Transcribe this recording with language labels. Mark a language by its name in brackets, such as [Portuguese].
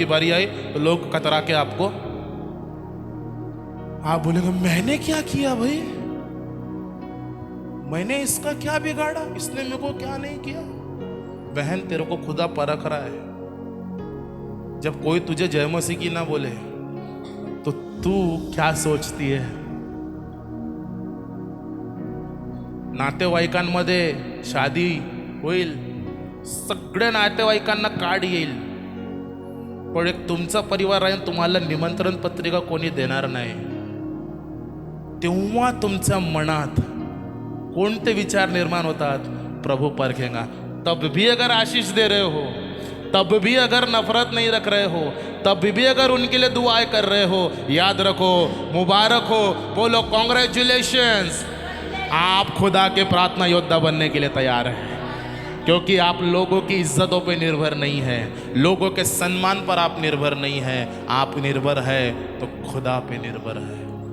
[Hindi] आपकी बारी आई तो लोग कतरा के आपको, आप बोलेंगे मैंने क्या किया भाई, मैंने इसका क्या बिगाड़ा, इसने मेरे को क्या नहीं किया। बहन, तेरे को खुदा परख रहा है। जब कोई तुझे जय मसीह की ना बोले तो तू क्या सोचती है। [Marathi] नातेवाईकांमध्ये शादी होईल, सगळ्या नातेवाईकांना कार्ड येईल, पण एक तुमचा परिवार राहील, तुम्हाला निमंत्रण पत्रिका कोणी देणार नाही। तेव्हा तुमच्या मनात कोणते विचार निर्माण होतात, [Hindi] प्रभु परखेगा। तब भी अगर आशीष दे रहे हो, तब भी अगर नफरत नहीं रख रहे हो, तब भी अगर उनके लिए दुआएं कर रहे हो, याद रखो, मुबारक हो, बोलो कॉन्ग्रेचुलेशंस, आप खुदा के प्रार्थना योद्धा बनने के लिए तैयार हैं। क्योंकि आप लोगों की इज्जतों पे निर्भर नहीं है, लोगों के सम्मान पर आप निर्भर नहीं है, आप निर्भर है तो खुदा पे निर्भर है।